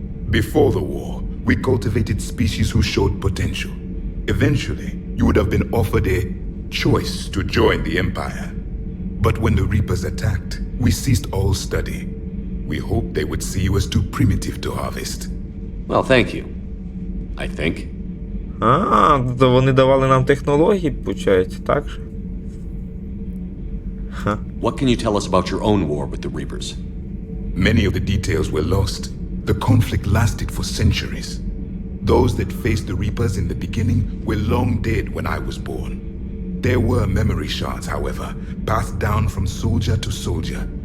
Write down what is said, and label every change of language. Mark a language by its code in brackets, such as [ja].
[en] Before the war, we cultivated species who showed potential. Eventually, you would have been offered a choice to join the Empire. But when the Reapers attacked, we ceased all study. We hoped they would see you as too primitive to harvest. Well, thank you. I think. [uk] То вони давали нам технології, получається, так же? [en] What can you tell us about your own war with the Reapers? Many of the details were lost. The conflict lasted for centuries. Those that faced the Reapers in the beginning were long dead when I was born. There were memory shards, however, passed down from soldier to soldier.